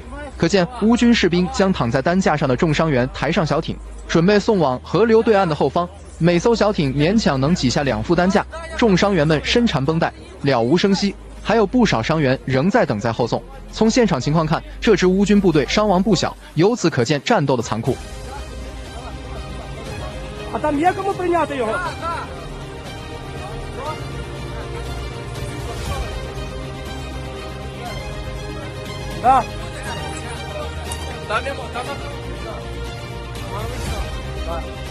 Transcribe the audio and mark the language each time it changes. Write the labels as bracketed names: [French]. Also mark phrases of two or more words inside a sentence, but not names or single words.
[Chinese] 可见，乌军士兵将躺在担架上的重伤员抬上小艇，准备送往河流对岸的后方。每艘小艇勉强能挤下2副担架，重伤员们身缠绷带，了无声息。还有不少伤员仍在等待后送。从现场情况看，这支乌军部队伤亡不小，由此可见战斗的残酷。 [Ukrainian] А там є кому прийняти його? Да. Там йому, там да.